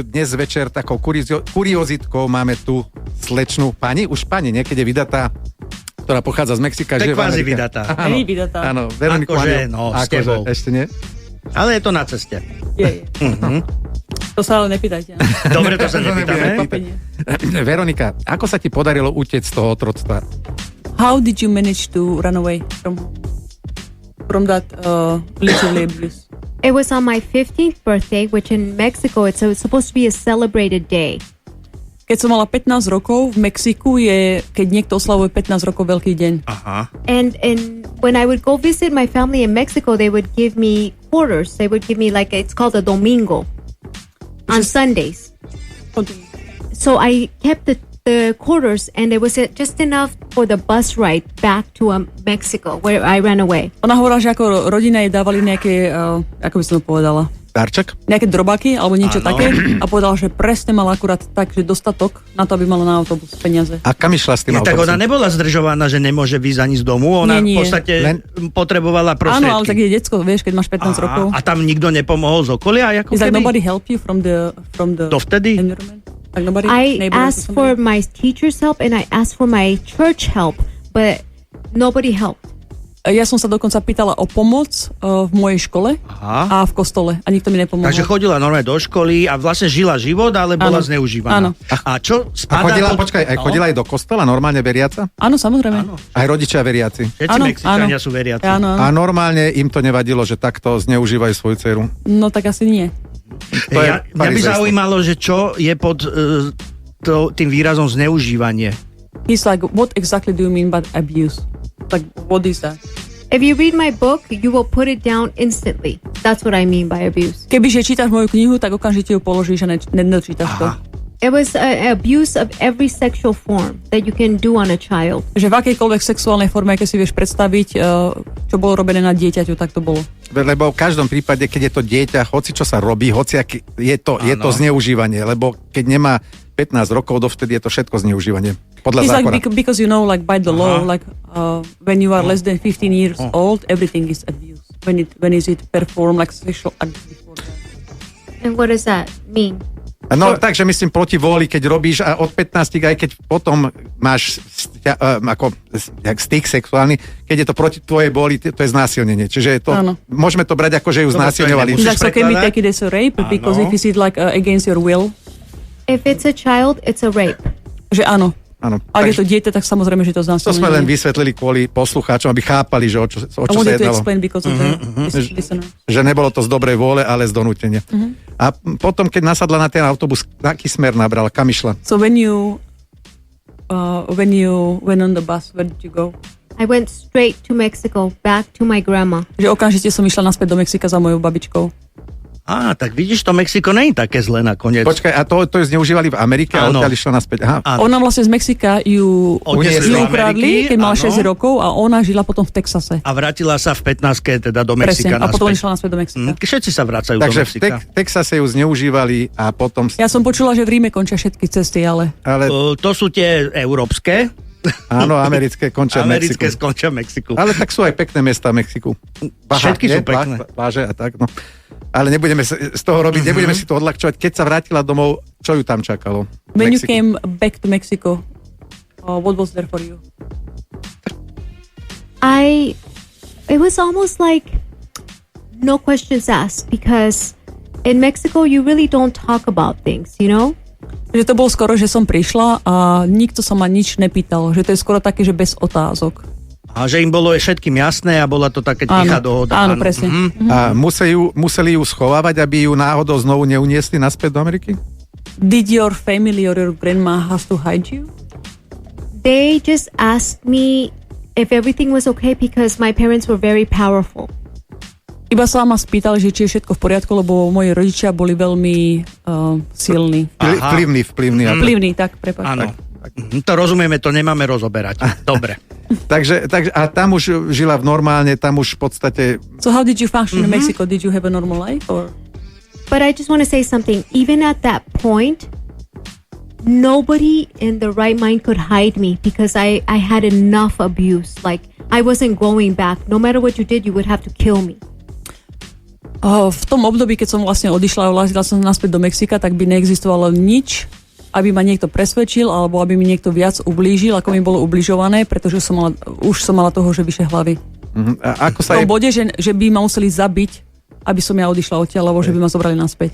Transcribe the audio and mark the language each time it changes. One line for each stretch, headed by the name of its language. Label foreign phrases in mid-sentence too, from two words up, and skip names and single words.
Slovak: Dnes večer takou kuriozitkou máme tu slečnú pani, už pani niekedy vydatá, ktorá pochádza z Mexika. Tak kvázi vydatá. Áno, vydatá. Áno, Veroniku Anile. no, s tebou. ešte nie? Ale je to na ceste. Je. To sa ale nepýtajte. Dobre, to sa nepýtame. Veronika, ako sa ti podarilo utiecť z toho otroctva?
English: How did you manage to run away from that literally abuse? It was on my 15th birthday, which in Mexico, it's supposed to be a celebrated day.
Slovak: Keď som mala 15 rokov, v Mexiku je, keď niekto oslavuje 15 rokov, veľký deň. Aha.
English: And when I would go visit my family in Mexico, they would give me quarters. They would give me it's called a domingo on Sundays. So I kept the quarters, and it was just enough for the bus ride back to Mexico, where I ran away.
Slovak: Ona hovorila, že ako rodina jej dávali nejaké, ako by som to povedala, Darček? nejaké drobáky alebo niečo také a povedala, že presne mala akurát tak, že dostatok na to, aby mala na autobus peniaze. A kam išla s tým Tak autobusom? ona nebola zdržovaná, že nemôže výjsť ani z domu, ona Nie. v podstate potrebovala prostriedky. Áno, ale tak je decko, vieš, keď máš 15 rokov. A tam nikto nepomohol z okolia? Ako
English: Is like
Slovak: keby?
English: nobody help you from the
Slovak: Dovtedy?
English: environment? Like nobody, I asked for my teacher's help, and I asked for my church help, but nobody helped.
Slovak: Ja som sa dokonca pýtala o pomoc v mojej škole a v kostole a nikto mi nepomohol. Takže chodila normálne do školy a vlastne žila život, ale bola zneužívaná. Áno. A čo spadá chodila aj do kostola, normálne veriaca? Áno, samozrejme. Aj rodičia veriaci? Všetci Áno, Mexičania áno. sú veriaci. Áno. A normálne im to nevadilo, že takto zneužívajú svoju dceru? No tak asi nie. To je Mňa by farizejstvo. zaujímalo, že čo je pod tým výrazom zneužívanie.
English: He's like, what exactly do you mean by abuse? Like, what is that? If you read my book, you will put it down instantly. That's what I mean by abuse.
Slovak: Kebyže čítaš moju knihu, tak okamžite ju položíš a nedočítaš to.
English: It was abuse of every sexual form that you can do on a child.
Slovak: Že v akejkoľvek sexuálnej forme, aké si vieš predstaviť, čo bolo robené na dieťaťu, tak to bolo. Lebo v každom prípade, keď je to dieťa, hoci čo sa robí, je to zneužívanie, lebo keď nemá 15 rokov, dovtedy je to všetko zneužívanie. Podľa
English: It's
Slovak: zákona.
English: like because you know, like by the law, like when you are less than 15 years old, everything is abuse. When is it performed like sexual act before that? And what does that mean?
Slovak: No, takže myslím proti vôli, keď robíš a od 15, aj keď potom máš styk sexuálny, keď je to proti tvojej vôli, to je znásilnenie. Čiže je to, môžeme to brať ako, že ju znásilňovali.
English: Like, so can we take it as a rape? Because if it's like against your will? If it's a child, it's a rape.
Slovak: Že áno. Áno. Ak je to dieťa, tak samozrejme, že to znásilnenie. To sme len vysvetlili kvôli poslucháčom, aby chápali, že o čo sa jednalo. Že nebolo to z dobrej vôle, ale z donútenia. A potom, keď nasadla na ten autobus, aký smer nabrala? Kam išla?
English: So when you went on the bus, where did you go? I went straight to Mexico, back to my grandma.
Slovak: Že okamžite som išla naspäť do Mexika za mojou babičkou. Tak vidíš, to Mexiko nie je také zlé nakoniec. Počkaj, a to zneužívali v Amerike a odtiaľ išla naspäť. Ona vlastne z Mexika ju ukradli, keď mala 6 rokov a ona žila potom v Texase. A vrátila sa v 15 teda do Mexika. Presne, a potom išla naspäť do Mexika. Všetci sa vracajú do Mexika. Takže v Texase ju zneužívali a potom... Ja som počula, že v Ríme končia všetky cesty, ale... To sú tie európske. Áno, americké končia v Mexiku. Americké skončia v Mexiku. Ale tak sú aj pekné mesta v Mexiku. Všetky sú pekné. Pláže a tak, no. Ale nebudeme z toho robiť, nebudeme si to odľahčovať. Keď sa vrátila domov, čo ju tam čakalo?
English: When you came back to Mexico, what was there for you? It was almost like no questions asked, because in Mexico you really don't talk about things, you know?
Slovak: Že to bolo skoro, že som prišla a nikto sa ma nič nepýtal. Že to je skoro také, že bez otázok. A že im bolo všetkým jasné a bola to také tichá dohoda. Áno, presne. A museli ju schovávať, aby ju náhodou znovu neuniesli naspäť do Ameriky?
English: Did your family or your grandma have to hide you? They just asked me if everything was okay because my parents were very powerful.
Slovak: Iba sa ma spýtali, že či je všetko v poriadku, lebo moji rodičia boli veľmi silní. Vplyvní, tak, prepáč. Áno. To rozumieme, to nemáme rozoberať. Dobre. takže a tam už žila normálne, tam už v podstate...
English: So how did you function in Mexico? Did you have a normal life? Or? But I just want to say something. Even at that point, nobody in the right mind could hide me because I had enough abuse. Like, I wasn't going back. No matter what you did, you would have to kill me.
Slovak: V tom období, keď som vlastne odišla a vlázila som naspäť do Mexika, tak by neexistovalo nič, aby ma niekto presvedčil, alebo aby mi niekto viac ublížil, ako mi bolo ubližované, pretože už som mala toho, že vyše hlavy. A ako sa v tom bode, že by ma museli zabiť, aby som ja odišla odtiaľ, alebo že by ma zobrali naspäť.